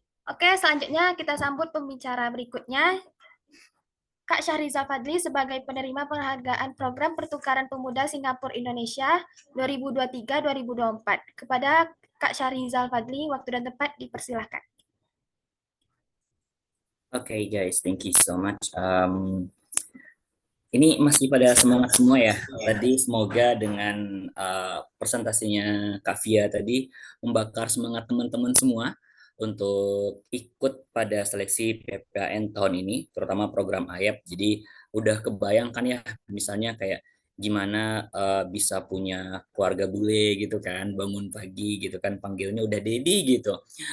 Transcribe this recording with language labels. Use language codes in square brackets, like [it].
[id] Oke, selanjutnya kita sambut pembicara berikutnya, Kak Syahriza Fadli sebagai penerima penghargaan Program Pertukaran Pemuda Singapura Indonesia 2023-2024. Kepada Kak Syahriza Fadli, waktu dan tempat dipersilahkan. [en] Okay, guys, thank you so much. [id] Ini masih pada semangat semua ya. Tadi semoga dengan presentasinya Kak Via tadi membakar semangat teman-teman semua untuk ikut pada seleksi PPAN tahun ini, terutama program AYEP. Jadi udah kebayangkan ya, misalnya kayak gimana bisa punya keluarga bule gitu kan, bangun pagi gitu kan, panggilnya udah Dedi gitu.